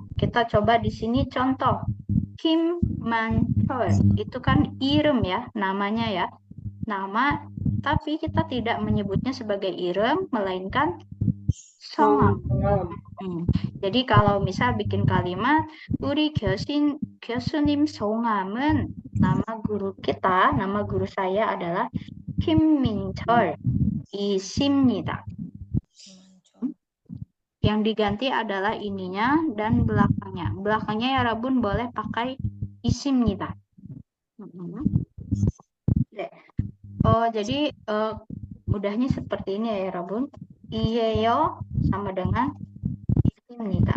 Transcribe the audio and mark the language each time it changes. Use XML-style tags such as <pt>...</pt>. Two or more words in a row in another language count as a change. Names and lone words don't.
<id>Kita coba di sini contoh. Kim Man Chol itu kan irum ya, namanya ya. Nama, tapi kita tidak menyebutnya sebagai irum, melainkan 성함. Jadi kalau misal bikin kalimat</id> <ko>우리 교수님 성함은,</ko> <id>nama guru kita, nama guru saya adalah 김민철 이십니다. Yang diganti adalah ininya dan belakangnya. Belakangnya ya Rabun boleh pakai isimnida. Oh, jadi mudahnya seperti ini ya Rabun. Iyeyo sama dengan isimnida.</id>